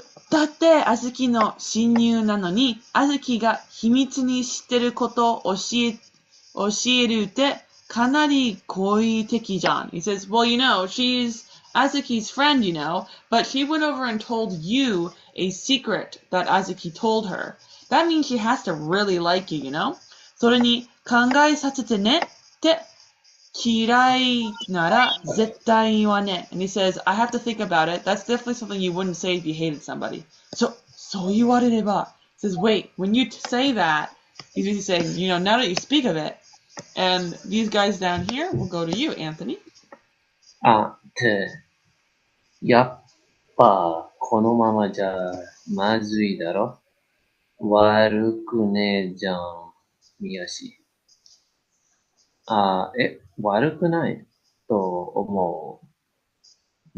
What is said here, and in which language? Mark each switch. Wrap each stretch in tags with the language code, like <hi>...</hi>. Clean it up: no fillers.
<ja>だって、あずきの親友なのに、あずきが秘密に知ってることを教えるってかなり好意的じゃん。</ja> <en>He says, well, she's Azuki's friend, but she went over and told you a secret that Azuki told her. That means she has to really like you,</en> <ja>それに考えさせてねって嫌いなら絶対言わね。</ja> <en>And he says, I have to think about it. That's definitely something you wouldn't say if you hated somebody.</en> <ja>So 言われれば.</ja> <en>He says, wait, when you say that, he's usually saying, now that you speak of it, and these guys down here will go to you, Anthony.</en> <ja>やっぱこのままじゃまずいだろ。悪くねえじゃん、みよし。悪くないと思う。</ja>